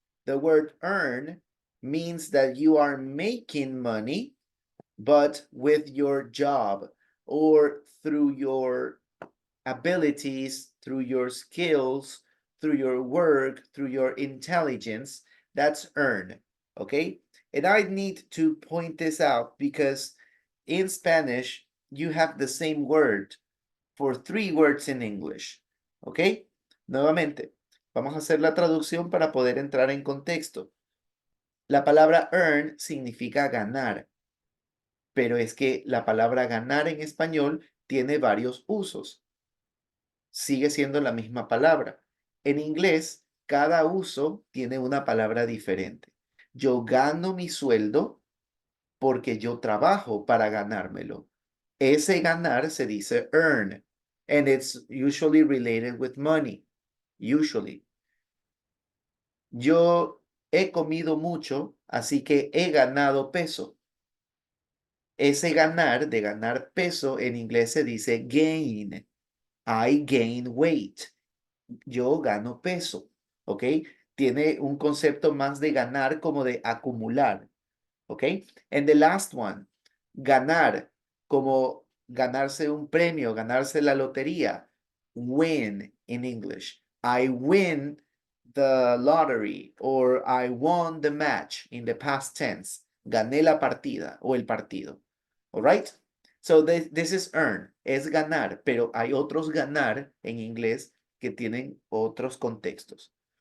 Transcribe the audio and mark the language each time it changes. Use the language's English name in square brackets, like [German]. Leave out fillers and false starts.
[English] The word earn means that you are making money, but with your job or through your abilities, through your skills, through your work, through your intelligence. That's earn. Okay? And I need to point this out because in Spanish, you have the same word for 3 words in English. ¿Ok? [Spanish] Nuevamente, vamos a hacer la traducción para poder entrar en contexto. La palabra earn significa ganar, pero es que la palabra ganar en español tiene varios usos. Sigue siendo la misma palabra. En inglés, cada uso tiene una palabra diferente. Yo gano mi sueldo porque yo trabajo para ganármelo. Ese ganar se dice [English] earn, and it's usually related with money. Usually. [Spanish] Yo he comido mucho, así que he ganado peso. Ese ganar, de ganar peso, en inglés se dice gain. [English] I gain weight. [Spanish] Yo gano peso, ¿ok? Tiene un concepto más de ganar como de acumular, ¿ok? [English] And the last one, [Spanish] ganar como ganarse un premio, ganarse la lotería. [English] Win in English. I win the lottery or I won the match in the past tense. [Spanish] Gané la partida o el partido. [English] All right? So this is earn, [Spanish] es ganar, pero hay otros ganar en inglés que tienen otros contextos.